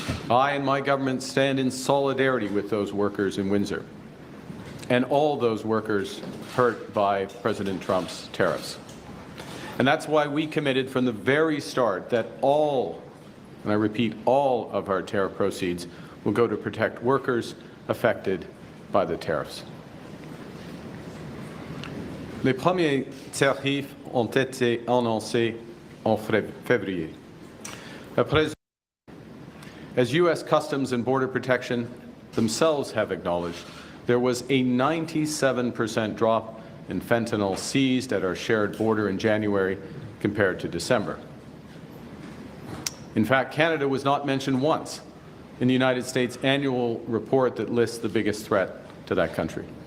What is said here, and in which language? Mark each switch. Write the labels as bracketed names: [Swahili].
[English] I and my government stand in solidarity with those workers in Windsor and all those workers hurt by President Trump's tariffs. And that's why we committed from the very start that all, and I repeat, all of our tariff proceeds will go to protect workers affected by the tariffs. [French] Les premiers tarifs ont été annoncés en février. [English] As U.S. Customs and Border Protection themselves have acknowledged, there was a 97% drop in fentanyl seized at our shared border in January compared to December. In fact, Canada was not mentioned once in the United States annual report that lists the biggest threat to that country.